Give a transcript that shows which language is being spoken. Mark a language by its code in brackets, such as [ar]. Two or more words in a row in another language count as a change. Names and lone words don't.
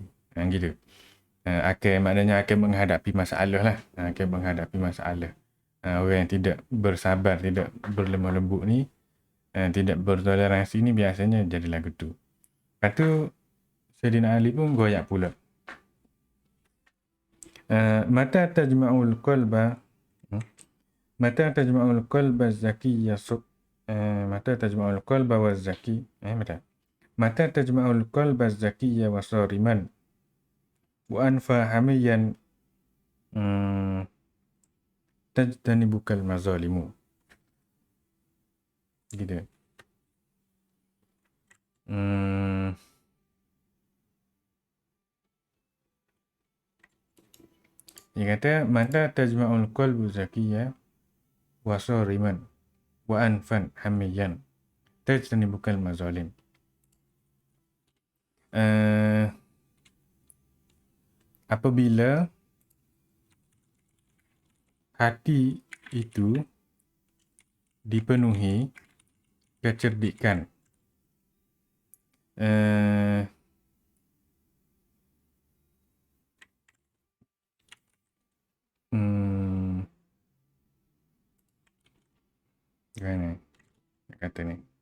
[ms] Gitu. Maknanya akan menghadapi masalah lah. Akan menghadapi masalah. Orang yang tidak bersabar, tidak berlemah lembut ni, tidak bertoleransi ni biasanya jadi lagu tu. Lepas tu, Sayyidina Ali pun goyak pula. [ar] متى تجمع القلب متى تجمع القلب ذكيا متى تجمع القلب وذكي متى تجمع القلب ذكيا وصارما وأنفا حميا تجتنبك المظالم. [ms] Gitu. Dia kata [ar] متى تجمع القلب ذكيا وصارما وأنفا حميا تجتنبك المظالم. [ms] Apabila hati itu dipenuhi kecerdikan, gimana nak kata ni?